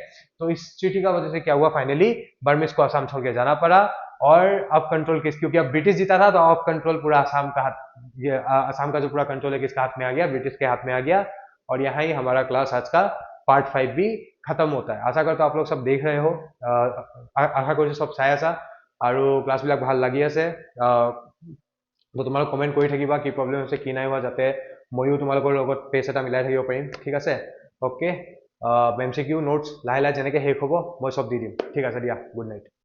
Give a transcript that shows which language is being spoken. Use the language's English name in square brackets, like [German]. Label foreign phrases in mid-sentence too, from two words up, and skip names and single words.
[Hindi] तो इस ट्रीटी का वजह से क्या हुआ, फाइनली बर्मिस को असम छोड़ के जाना पड़ा। और अब कंट्रोल किस, क्योंकि अब ब्रिटिश जीता था तो अब कंट्रोल पूरा असम का हाथ, ये असम का जो पूरा कंट्रोल है किसके हाथ में आ गया, ब्रिटिश के हाथ में आ गया। और यहाँ ही हमारा क्लास आज का पार्ट 5 भी खत्म होता है। आशा करता आप लोग सब देख रहे हो, आशा कर सब [Assamese] চাই আছা আৰু ক্লাছবিলাক ভাল লাগি আছে। তো তোমালোক কমেণ্ট কৰি থাকিবা কি প্ৰব্লেম হৈছে কি নাই হোৱা, যাতে ময়ো তোমালোকৰ লগত পেজ এটা মিলাই থাকিব পাৰিম, ঠিক আছে। অ'কে, MCQ নোটছ লাহে লাহে যেনেকৈ শেষ হ'ব মই চব দি দিম, ঠিক আছে দিয়া, [English] good night.